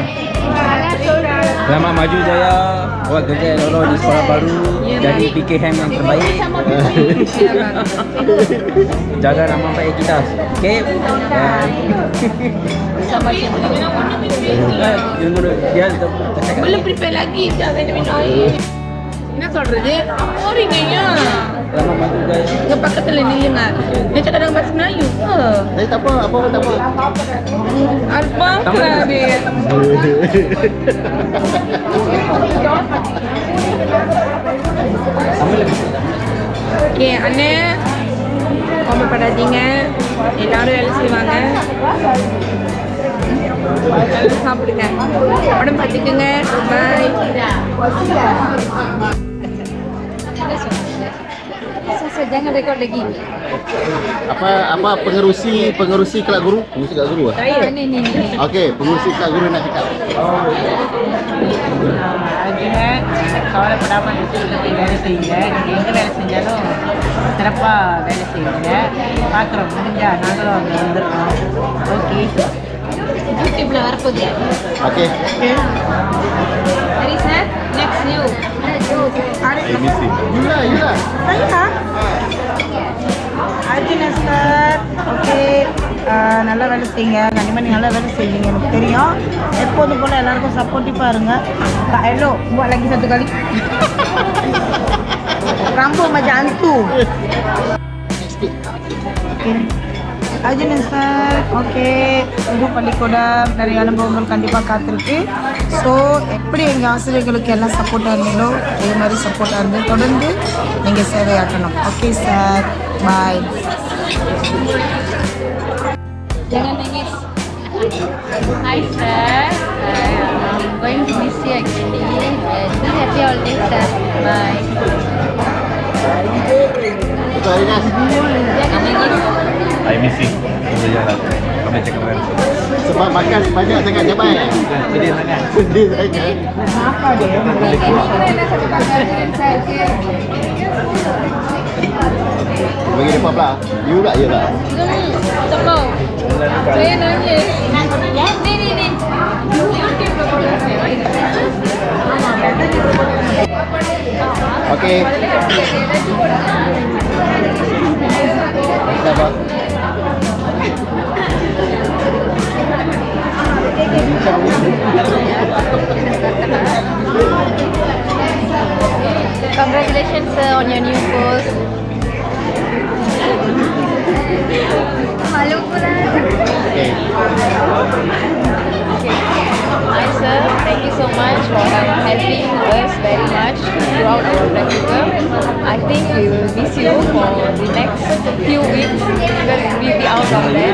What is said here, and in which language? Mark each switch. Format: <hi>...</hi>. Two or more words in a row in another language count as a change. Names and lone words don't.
<ms>Selamat maju jaya, buat kerja lolo di sekolah baru, jadi PKM yang terbaik. Jaga nama baik kita. Okey. Sama siapa? Dia cakap. Belum prepare lagi. Jangan minum air.</ms> <ta>என்ன சொல்றது போறீங்கய்யா</ta> <ms>Selamat maju jaya.</ms> <ta>இங்க பக்கத்துல நில்லுங்க</ta> <ms>dia cakap dalam bahasa Melayu ke Tak apa tak apa. apa kerabe</ms> <ta>ஓகே அண்ணே கோபப்படாதீங்க எல்லாரும் வேலை செய்வாங்க எல்லாரும் சாப்பிடுங்க உடம்பு பார்த்துக்குங்க பாய்</ta> <ms>jangan rekod lagi. Apa pengerusi kelab guru? Pengerusi kelab guru ah? Saya ni. Okey, pengerusi kelab guru nak cakap.</ms> <ta>கவலை படாமல் நிறுத்தி வேலை செய்யுங்க. நீங்கள் எங்கே வேலை செஞ்சாலும் சிறப்பாக வேலை செய்யுங்க. பார்க்குறோம் முடிஞ்சா நாங்களும் அங்கே வந்துடுறோம். ஓகே. யூடியூப்ல வரப்போகுது.</ta> <ms>Okey.</ms> <ta>சரி சார்</ta> <en>next new</en> <ms>Yula.</ms> <ta>Saya? Arjuna சார் ஓகே நல்லா வேலை செய்யுங்க. கண்டிப்பாக நீங்கள் நல்லா வேலை செய்வீங்க எனக்கு தெரியும். எப்போதும் போல் எல்லாருக்கும் சப்போர்ட்டிவாக இருங்க.</ta> <ms>Hello, buat lagi satu kali. Rambut macam hantu. Okay.</ms> <ta>Arjuna சார் ஓகே புது பள்ளிக்கூடம் நிறைய அனுபவங்கள் கண்டிப்பாக காத்திருக்கு. ஸோ எப்படி எங்கள் ஆசிரியர்களுக்கு எல்லாம் சப்போர்ட்டாக இருந்தீங்களோ அதே மாதிரி சப்போர்ட்டாக இருந்து தொடர்ந்து நீங்கள் சேவையாற்றணும்.</ta> <en>okay sir bye.</en> <ms>Jangan nangis.</ms> <en>Hi sir, I'm going to miss you actually. Be happy all day sir. Bye.</en> <ms>Betul Arinas. Jangan nangis.</ms> <en>I miss you.</en> <ms>Kami cakap kan. Sebab makan banyak sangat Jamal. Sedih sangat. Sedih sangat. Kenapa dia? Bagi depan pula. You pula je tak? Tak mau. Saya nangis. Ya? Ni. Okey. Sabar.</ms> <en>Congratulations sir on your new post.</en> <ms>Malu pula. Okey.</ms> <en>Hi sir. sir, thank you so much for helping us very much throughout our practicum. I think we will miss you for the next few weeks because we'll be out of there.</en>